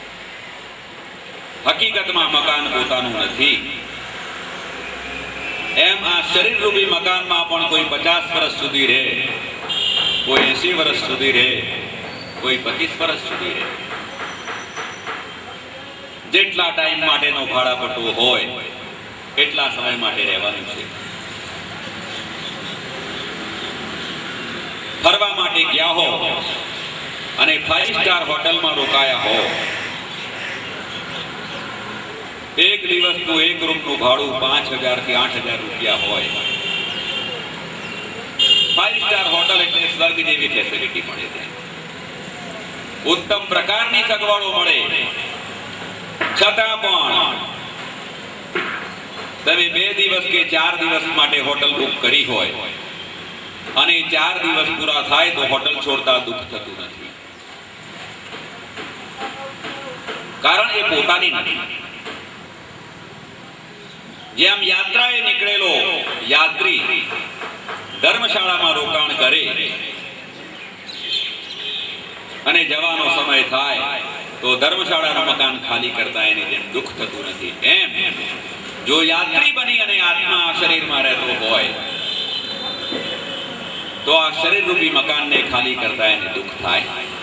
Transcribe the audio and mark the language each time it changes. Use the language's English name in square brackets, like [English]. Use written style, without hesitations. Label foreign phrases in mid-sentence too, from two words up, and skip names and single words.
[Gujarati] હકીકત મેં મકાન પોતાનું નથી। એમ આ શરીર રૂપી મકાન મેં પણ કોઈ 50 વર્ષ સુધી રહે, કોઈ 80 વર્ષ સુધી રહે, કોઈ 25 વર્ષ સુધી રહે। જેટલા ટાઇમ માટેનો ભાડાપટ્ટો હોય એટલા સમય માટે રહેવાનું છે। ફરવા માટે ગયા હો અને 5 [English] star hotel [Gujarati] મેં રોકાયા હો, એક દિવસ તો એક રૂમ નુ ભાડૂ 5000 થી 8000 રુપયા હોય। 5 [English] star hotel [Gujarati] એટલે સ્વર્ગ જેવી ફેસિલિટી મળે છે। ઉત્તમ પ્રકારની સગવડો મળે છતાં પણ તમે 2 દિવસ કે 4 દિવસ માટે [English] hotel book [Gujarati] કરી હોય અને 4 દિવસ પૂરા થાય તો હોટલ છોડતા દુખ થતું નથી। કારણ એ પોતાની નથી। જેમ યાત્રાએ નીકળેલો યાત્રી ધર્મશાળામાં રોકાણ કરે અને જવાનો સમય થાય તો ધર્મશાળાનું મકાન ખાલી કરતા એને જેમ દુઃખ થતું નથી, એમ જો યાત્રી બની અને આત્મા આ શરીરમાં રહેતો હોય તો આ શરીર રૂપી મકાનને ખાલી કરતા એને દુઃખ થાય.